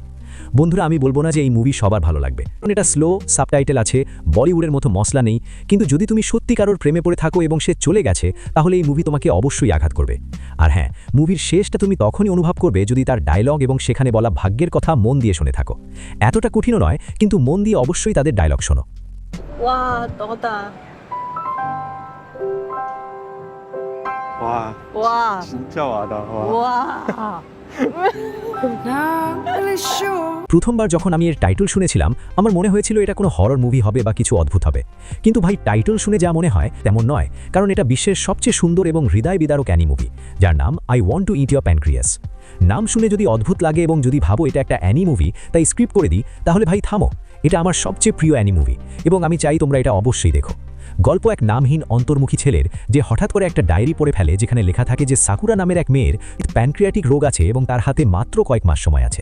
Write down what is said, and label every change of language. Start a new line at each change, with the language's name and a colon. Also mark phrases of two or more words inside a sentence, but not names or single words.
Bangla: বন্ধুরা, আমি বলবো না যে এই মুভি সবার ভালো লাগবে, কারণ এটা স্লো, সাবটাইটেল আছে, বলিউডের মতো মশলা নেই, কিন্তু যদি তুমি সত্যি কারোর প্রেমে পড়ে থাকো এবং সে চলে গেছে, তাহলে এই মুভি তোমাকে অবশ্যই আঘাত করবে। আর হ্যাঁ, মুভির শেষটা তুমি তখনই অনুভব করবে যদি তার ডায়লগ এবং সেখানে বলা ভাগ্যের কথা মন দিয়ে শুনে থাকো। এতটা কঠিনও নয়, কিন্তু মন দিয়ে অবশ্যই তাদের ডায়লগ শোনো।
Korean: 와, 너다. 와 와, 진짜 와다. 와. 와.
Bangla: প্রথমবার যখন আমি এর টাইটেল শুনেছিলাম আমার মনে হয়েছিল এটা কোনো
English: horror movie
Bangla: হবে বা কিছু অদ্ভুত হবে, কিন্তু ভাই টাইটেল শুনে যা মনে হয় তেমন নয়, কারণ এটা বিশ্বের সবচেয়ে সুন্দর এবং হৃদয় বিদারক
English: anime movie,
Bangla: যার নাম আই ওয়ান্ট টু ইট ইয়োর প্যানক্রিয়াস। নাম শুনে যদি অদ্ভুত লাগে এবং যদি ভাবো এটা একটা
English: anime movie
Bangla: তাই স্ক্রিপ্ট করে দিই, তাহলে ভাই থামো, এটা আমার সবচেয়ে প্রিয়
English: anime movie
Bangla: এবং আমি চাই তোমরা এটা অবশ্যই দেখো। গল্প এক নামহীন অন্তর্মুখী ছেলের যে হঠাৎ করে একটা ডায়েরি পড়ে ফেলে যেখানে লেখা থাকে যে সাকুরা নামের এক মেয়ের প্যানক্রিয়াটিক রোগ আছে এবং তার হাতে মাত্র কয়েক মাস সময় আছে।